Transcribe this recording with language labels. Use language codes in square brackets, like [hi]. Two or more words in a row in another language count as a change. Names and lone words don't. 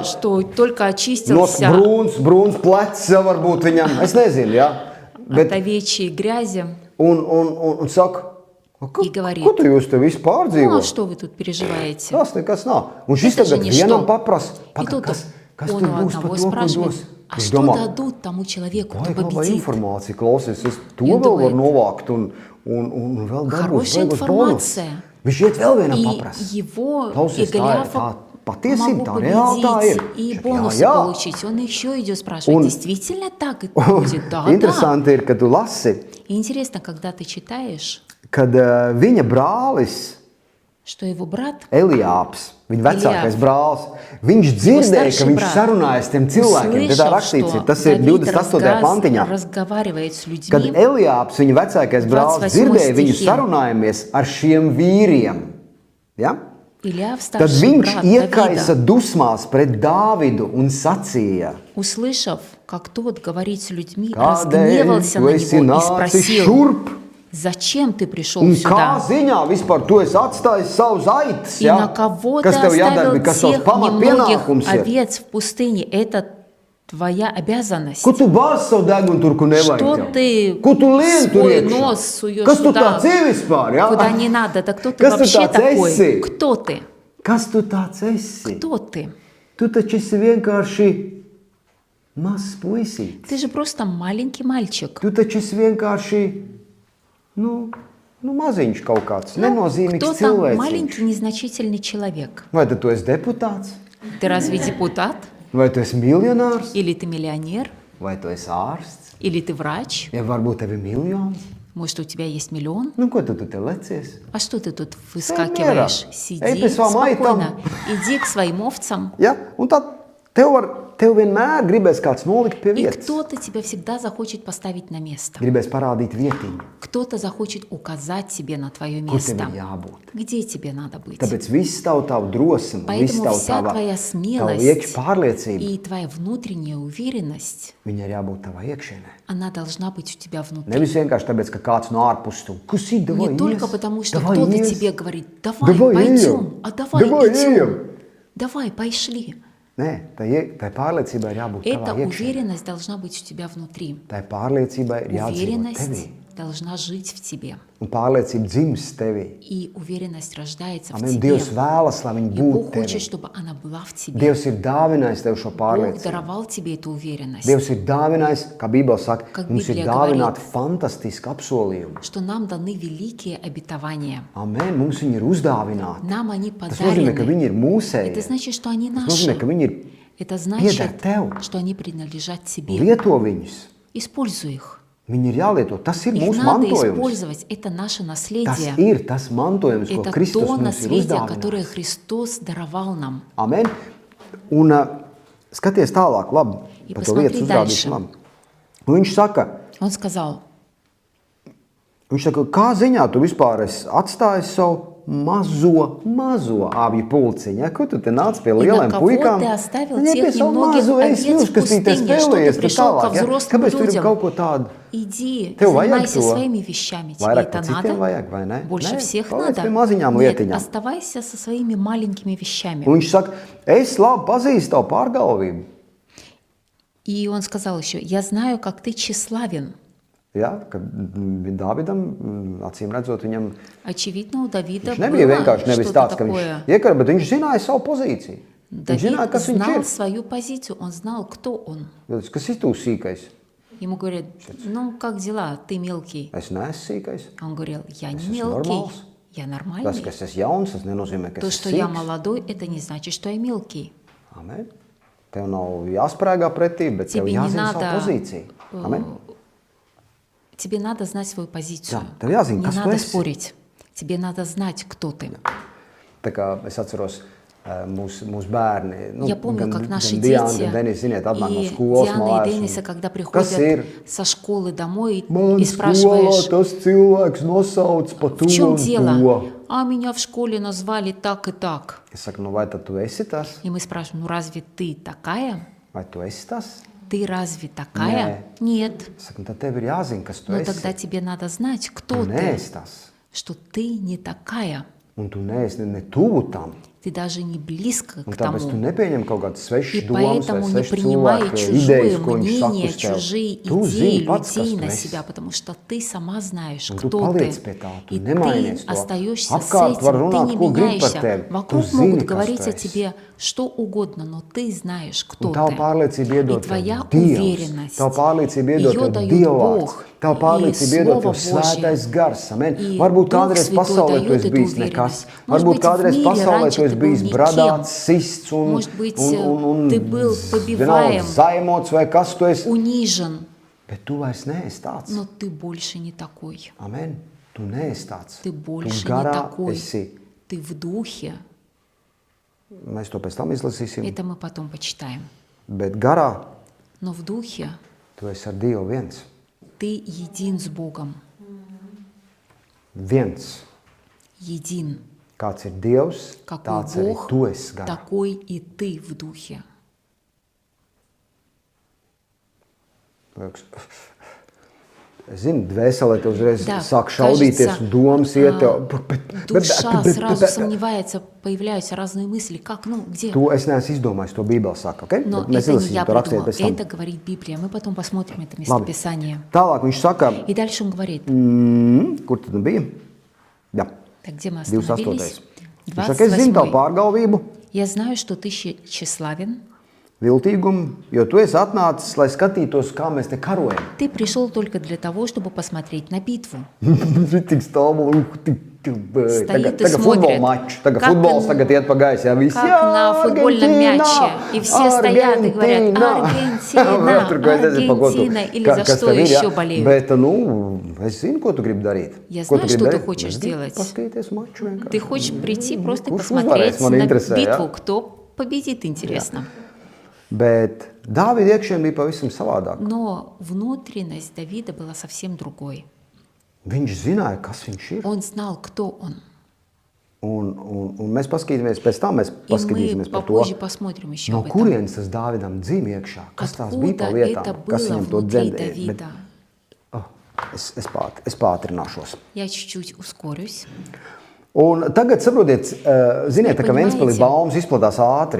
[ru] Что только No очистился [lv] brūns plecs varbūt viņam, es nezinu, jā. [ru] от овечьей грязи. [lv] Un saka, [ru] И говорит, [lv] ko tu jūs te visu [ru] Ну а [lv] pārdzīvot? [ru] что вы тут переживаете? [lv] Tas nekas nav. Un šis [ru] Это же [lv] tagad [ru] ничто. [lv] vienam paprasa, [ru] И тут [lv] kas [ru] он [lv] tur [ru] у [lv] būs par [ru] одного [lv] to, ko [ru] спрашивает, [lv] dos? [ru] а [lv] Viņš [ru] что [lv] domā, [ru] дадут тому человеку, кто [lv] vajag labā [ru] победит? [lv] informācija, klausies, es to [ru] И он [lv] vēl varu [ru] думает, [lv] novākt un vēl dabūs [ru] Хорошая [lv] baigos bonus. [ru] информация. [lv] Viņš iet vēl vienam [ru] И [lv] paprasa. [ru] его, и [lv] Klausies, tā ir tā [ru] Голиафа [lv] patiesība, [ru] могу [lv] tā reāli tā ir. [ru] победить, и [lv] Viņš saka, [ru] бонусы [lv] jā. [ru] получить. Он еще идет спрашивать, Un- действительно так это будет? Да, да. [lv] Interesanti ir, ka tu lasi, [ru] И интересно, когда ты читаешь, [lv] kad viņa brālis [ru] что его брат, [lv] Eliāps, viņa vecākais Eliāps. brālis, viņš dzirdēja, ka [ru] старший [lv] viņš [ru] брат, [lv] sarunājas tiem cilvēkiem. Te tā [ru] услышал, [lv] rakstīts, ir, [ru] что [lv] tas ir [ru] Давид [lv] 28. pantiņā. [ru] разговаривает с [lv] Kad [ru] людьми, [lv] Eliāps, viņa vecākais brālis, 28. dzirdēja viņu [ru] stihiem. [lv] sarunājamies ar šiem vīriem. Ja? [ru] Илья, [lv] Tad [ru] старший [lv] viņš [ru] брат [lv] iekaisa [ru] Давида, [lv] dusmās pret Dāvidu un sacīja: [ru] услышав, как тот говорит с людьми, [lv] Kādēļ [ru] разгневался [lv] tu [ru] на [lv] esi [ru] него и [lv] nācis [ru] спросил, [lv] šurp? [ru] зачем ты пришел [lv] Un kā [ru] сюда? [lv] ziņā vispār tu esi atstājis savus aitas, [ru] И на кого ты [lv] kas tev jādara, [ru] оставил [lv] kas tavs [ru] тех немногих [lv] pamatpienākums ir? [ru] овец в пустыне? Это твоя обязанность. [lv] Ko tu bāzi savu degunu tur, kur nevajag [ru] Что [lv] tev? [ru] ты [lv] Ko tu lien tur [ru] свой [lv] iekšā? [ru] нос суешь [lv] Kas tu [ru] туда, [lv] tāds esi vispār, ja? [ru] куда не надо? Да кто ты [lv] Kas tu [ru] вообще [lv] tāds [ru] такой? [lv] esi? [ru] Кто ты? [lv] Kas tu tāds esi? [ru] Кто ты? [lv] Tu taču esi vienkārši mazs puisītis. [ru] Ты же просто маленький mальчик. [lv] Tu taču esi vienkārši, nu maziņš kaut kāds, nenozīmīgs [ru] Кто там [lv] cilvēciņš. [ru] маленький, незначительный человек? [lv] Vai tad tu esi deputāts? [ru] Ты разве депутат? [lv] Vai tu esi miljonārs? [ru] Или ты миллионер? [lv] Vai tu esi ārsts? [ru] Или ты врач? [lv] Ja varbūt tev ir miljons? [ru] Может, у тебя есть миллион? [lv] Nu, ko tu te lecies? [ru] А что ты тут мира. выскакиваешь? Эй, Сиди ты с вами спокойно. там. Иди к своим овцам. [lv] Ja? Un tad tev vienmēr gribēs kāds nolikt pie [ru] И [lv] vietas. [ru] кто-то тебя всегда захочет поставить на место. [lv] Gribēs parādīt vietiņu, [ru] Кто-то захочет указать тебе на твое [lv] kur tev [ru] место. [lv] ir jābūt. [ru] Где тебе надо быть? [lv] Tāpēc viss tavu drosmi, viss [ru] Поэтому вся твоя [lv] tava [ru] смелость [lv] iekšpārliecība, [ru] и твоя внутренняя уверенность, [lv] viņa ir jābūt tavā iekšienē. [ru] она должна быть у тебя внутри. [lv] Nevis vienkārši tāpēc, ka kāds no ārpuses tu, kas ir, davai [ru] Не только [lv] ies, [ru] потому, что davai кто-то [lv] ies, [ru] тебе говорит, давай, davai пойдем, [lv] ejam, [ru] а давай, davai идем, [lv] ejam. [ru] давай, пошли. [lv] Nē, tai pārliecībai ir jābūt [ru] Эта [lv] tavā iekšienē. [ru] уверенность должна быть у тебя внутри. [lv] Tai pārliecībai ir jādzīvot [ru] Уверенность [lv] tevī. [ru] должна жить в тебе. [lv] Un pārliecība dzimst tevī. [ru] И уверенность рождается в [lv] Amen. [ru] тебе. [lv] Dievs vēlas, lai viņi [ru] И [lv] būtu [ru] Бог хочет, [lv] tevī. [ru] чтобы она была в тебе. [lv] Dievs ir dāvinājis tev šo [ru] Бог [lv] pārliecību. [ru] даровал тебе эту уверенность, [lv] Dievs ir dāvinājis, kā Bībele saka, [ru] Как [lv] mums ir [ru] Библия [lv] dāvināti fantastiski apsolījumi. [ru] что нам даны великие обетования. [lv] Amen. Mums viņi ir uzdāvināti. [ru] Нам они [lv] Tas nozīmē, ka [ru] подарены. [lv] viņi ir mūsēji. [ru] Это значит, что они [lv] Tas nozīmē, [ru] наши. [lv] ka viņi ir [ru] Это [lv] pieder [ru] значит, [lv] tev. [ru] что они принадлежат тебе. [lv] Lieto viņus. [ru] Используй их. [lv] Viņi ir jālieto. Tas ir [ru] Их [lv] mūsu [ru] надо [lv] mantojums. [ru] использовать. Это наше [lv] Tas [ru] наследие. [lv] ir tas mantojums, ko [ru] Это [lv] Kristus [ru] то [lv] mums ir [ru] наследие, которое [lv] uzdāvinājis. [ru] Христос даровал нам. [lv] Amen. Un skaties tālāk, labi, [ru] И [lv] par to [ru] посмотри [lv] lietas [ru] дальше. [lv] uzrādīšu labi. Un viņš saka, kā ziņā tu vispār esi atstājis savu mazo avju pulciņu? Ja? Ko tu te nāc pie [ru] И на [lv] lieliem [ru] кого [lv] puikām? [ru] ты оставил [lv] Viņiem pie [ru] тех [lv] savu [ru] немногих [lv] mazo [ru] овец [lv] esmu, [ru] в [lv] kas te [ru] пустыне? Что ты [lv] spēlējies te [ru] пришел ко [lv] tālāk. Ja? [ru] взрослым [lv] Kāpēc tur ir [ru] людям? [lv] kaut ko tādu? [ru] Иди, [lv] Tev vajag [ru] занимайся [lv] to? [ru] своими вещами. Тебе [lv] Vairāk [ru] это [lv] par citiem [ru] надо? [lv] vajag, vai ne? [ru] Больше [lv] Nē, [ru] всех [lv] paliec [ru] надо? [lv] pie maziņām [ru] Нет, [lv] lietiņām. [ru] оставайся со своими маленькими вещами. [lv] Un viņš saka, es labi pazīstu tavu pārgalvību. [ru] И он сказал еще, я знаю, как ты тщеславен. [lv] Ja, kad Dāvidam, acīm redzot, viņam [ru] Очевидно, у Давида [lv] viņš nebija [ru] было [lv] vienkārši nevis [ru] что-то [lv] tāds, ka viņš [ru] такое. [lv] iekara, bet viņš zināja savu pozīciju. Viņš [ru] Давид [lv] zināja, kas viņš [ru] знал [lv] ir. [ru] свою позицию, он знал, кто он. [lv] Kas ir tu sīkais? [ru] Ему говорят, ну, как дела, ты мелкий? [lv] Es neesmu sīkais. [ru] А он говорил, я не [lv] esmu [ru] мелкий, [lv] normāls. [ru] я [lv] Tas, [ru] нормальный. [lv] ka es esmu jauns, tas nenozīmē, ka [ru] То, [lv] es [ru] что [lv] esmu [ru] я [lv] sīks. [ru] молодой, это не значит, что я мелкий. [lv] Amen. Tev nav jāsprāgā pretī, bet tev [ru] Тебе не [lv] jāzina savu [ru] надо, [lv] pozīciju. Amen. [ru] Тебе надо знать свою позицию. Да, [lv] tev jāzina, [ru] Не [lv] kas tu [ru] надо [lv] esi. [ru] спорить. Тебе надо знать, кто ты. [lv] Tā kā es atceros, mūsu bērni, [ru] Я помню, как наши Diana, дети [lv] gan Denis, ziniet, atnāk no [ru] и [lv] skolas [ru] Диана и [lv] mājās. [ru] Дениса, когда [lv] Kas [ru] приходят [lv] ir? [ru] со школы домой [lv] Man [ru] и [lv] skolā [ru] спрашиваешь, [lv] tas cilvēks nosauc pa to [ru] в чем [lv] un [ru] дело? [lv] to. [ru] А меня в школе назвали так и так. [lv] Es saku, nu vai tad tu esi tas? [ru] И мы спрашиваем, ну разве ты такая? [lv] Vai tu esi tas? [ru] Ты разве такая? Нет. [lv] Es saku, nu tad tev ir jāzina, kas tu [ru] Но [lv] esi. [ru] тогда тебе надо знать, [lv] Tu [ru] кто ты. [lv] neesi tas. [ru] Что ты не такая. [lv] Un tu neesi ne tuvu tam. [ru] Ты даже не близко [lv] Un [ru] к [lv] tāpēc tu [ru] тому. [lv] nepieņem kaut kādas [ru] И [lv] svešas domas vai [ru] поэтому не [lv] svešas [ru] принимай [lv] cilvēku [ru] чужое [lv] idejas, ko viņš saka [ru] мнение, [lv] uz tevi. [ru] чужие [lv] Tu [ru] идеи [lv] zini pats, kas [ru] людей [lv] tu [ru] на [lv] esi. [ru] себя, потому что ты сама знаешь, [lv] Un tu [ru] кто ты. [lv] paliec pie tā, tu [ru] И [lv] nemainies [ru] ты [lv] to. [ru] остаешься с [lv] Apkārt var [ru] этим, ты [lv] runāt, [ru] не [lv] ko grib par [ru] меняешься. [lv] tevi. [ru] Вокруг [lv] Tu [ru] могут [lv] zini, kas [ru] говорить [lv] tu [ru] о [lv] esi. [ru] тебе что угодно, но ты знаешь, кто [lv] Un tava [ru] ты. [lv] pārliecība [ru] И [lv] iedod [ru] твоя [lv] tev Dievs. [ru] уверенность, [lv] Tava pārliecība iedod [ru] ее [lv] tev [ru] дает [lv] Dievvvārds. [ru] Бог [lv] Tava [ru] и [lv] pārliecība iedod [ru] Слово [lv] tev Svētais [ru] Божье. [lv] gars. Amen. [ru] И [lv] Varbūt [ru] Дух [lv] kādreiz [ru] Святой [lv] pasaulē tu [ru] дает [lv] esi [ru] эту [lv] bijis [ru] уверенность. [lv] nekas. [ru] Может [lv] Varbūt [ru] быть, в [lv] kādreiz [ru] мире [lv] pasaulē [ru] раньше [lv] tu esi [ru] ты был [lv] bijis [ru] никем. [lv] bradāts, sists un, [ru] Может быть, [lv] un [ru] ты был [lv] vienalga [ru] побиваем, [lv] zaimots vai kas tu esi. [ru] унижен, [lv] Bet tu vairs neesi tāds. [ru] но ты больше не такой. [lv] Amen. Tu neesi tāds. [ru] Ты [lv] Tu [ru] больше не [lv] garā [ru] такой. [lv] esi. [ru] Ты в духе. [lv] Mēs to pēc tam izlasīsim. [ru] Это мы потом почитаем. [lv] Bet garā [ru] Но в духе [lv] tu esi ar Dievu viens. [ru] ты един с Богом. [lv] Viens. [ru] Един. [lv] Kāds ir Dievs, [ru] Какой [lv] tāds arī [ru] Бог, [lv] tu esi garā. [ru] такой и ты в духе. [lv] Es zinu, dvēselē te uzreiz [ru] Да, [lv] sāk šaudīties, [ru] кажется, [lv] domas iet tev. [ru] Душа сразу сомневается, появляются разные мысли. Как, где? [lv] To es neesmu izdomājis, to Bībele saka, ok? [ru] Но [lv] Bet mēs [ru] это не я [lv] izlasīsim to rakstiet [ru] придумал, [lv] pēc tam. [ru] это говорит Библия. Мы потом посмотрим это [lv] Labi. [ru] местописание. [lv] Tālāk viņš saka, [ru] И дальше он говорит, [lv] kur tad bija? Jā, [ru] так где мы 28. остановились? [lv] Viņš saka, es zinu tavu 28. pārgalvību, [ru] Я знаю, что ты тщеславен. [lv] viltīgumu, jo tu esi atnācis, lai skatītos, kā mēs te karojam. [ru] Ты пришел только для того, чтобы посмотреть на битву. [lv] Tik stāvoli, [ru] Стоит и [lv] tagad futbola [ru] смотрит, [lv] mačs, tagad [ru] как [lv] futbols tagad iet pa gaisu, jā, visi, [ru] Как на футбольном мяче. И все стоят и говорят, Аргентина, [lv] Tur, ko es nezinu, pa ko tu- [ru] Аргентина, или за [lv] kas [ru] что [lv] tev ir, jā. [ru] еще болеют. [lv] Bet, es zinu, ko tu gribi darīt. [ru] Я [lv] Ko [ru] знаю, [lv] tu gribi [ru] что ты [lv] darīt? [ru] хочешь [lv] Es gribu [ru] делать. [lv] paskatīties maču vienkārši. [ru] Ты хочешь прийти просто и [lv] Kurš [ru] посмотреть [lv] uzvarēs, man [ru] на [lv] interesē, [ru] битву, [lv] jā. [ru] кто победит, интересно. [lv] Bet Dāvida iekšienē bija pavisam savādāk. [ru] Но внутренность Давида была совсем другой. [lv] Viņš zināja, kas viņš ir. [ru] Он знал, кто он. [lv] Un mēs paskatīsimies, pēc tam mēs [ru] И мы [lv] paskatīsimies par to, [ru] попозже посмотрим еще [lv] no [ru] об этом. [lv] kurienes tas Dāvidam dzīv iekšā, kas tās bija [ru] Откуда [lv] pa [ru] это [lv] lietām, kas [ru] было [lv] viņam to [ru] внутри [lv] dzemdēja. [ru] Давида? [lv] Es pātrināšos. [ru] Я чуть-чуть ускорюсь. [lv] Un tagad, saprotiet, ziniet, tā, ka [ru] Понимаете? [lv] Ventspilī baumas izplatās ātri.